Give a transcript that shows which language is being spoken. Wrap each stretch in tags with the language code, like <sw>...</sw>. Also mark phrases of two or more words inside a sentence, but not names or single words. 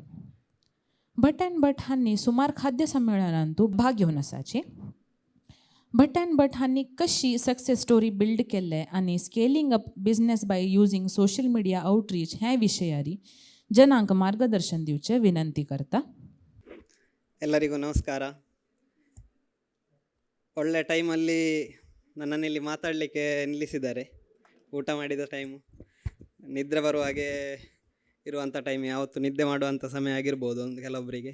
<kok>भट अँड भट हांनी सुमार खाद्य संमेलनांतू भाग घेवन आसाची. भट अँड भट हांनी कशी</kok> <en>success story build</en> <kok>केले आणि</kok> <en>scaling up business by using social media outreach</en> <kok>ह्या विशयारी जनांक मार्गदर्शन दिवचे विनंती करता.</kok> <kn>ಎಲ್ಲರಿಗೂ ನಮಸ್ಕಾರ. ಒಳ್ಳೆ ಟೈಮಲ್ಲಿ ನನ್ನನ್ನಿಲ್ಲಿ ಮಾತಾಡಲಿಕ್ಕೆ ನಿಲ್ಲಿಸಿದ್ದಾರೆ. ಊಟ ಮಾಡಿದ ಟೈಮು, ನಿದ್ರೆ ಬರುವ ಹಾಗೆ ಇರುವಂಥ ಟೈಮ್, ಯಾವತ್ತು ನಿದ್ದೆ ಮಾಡುವಂಥ ಸಮಯ ಆಗಿರ್ಬೋದು ಒಂದು ಕೆಲವೊಬ್ಬರಿಗೆ.</kn>